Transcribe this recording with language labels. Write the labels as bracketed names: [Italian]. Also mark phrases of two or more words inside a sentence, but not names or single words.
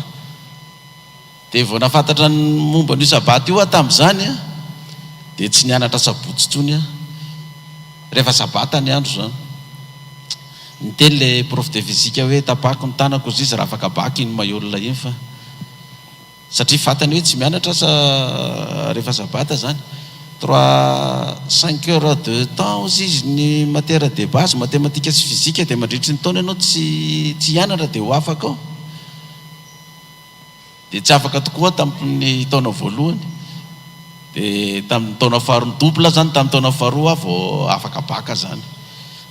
[Malagasy] Dia vao nafantatra ny momba n'io sabata io tamin'izany dia tsy nianatra sabotsy tsony rehefa sabata ny andro zany. Niteny le [French] prof de physique [Malagasy] hoe tapako ny tanako izy raha afaka baky iny Mayola iny fa satria fantany hoe tsy mianatra sa rehefa sabata zany [French] 5 heures de temps [Malagasy] ozy izy ny [French] matière de base mathématique [Malagasy] sy physique dia mandritry ny taona ianao tsy hianatra dia ho afaka ao dia tsy afaka tokoa tamin'ny taona voalohany dia tamin'ny taona faharoa ny double zany tamin'ny taona faharoa vao afaka baka zany.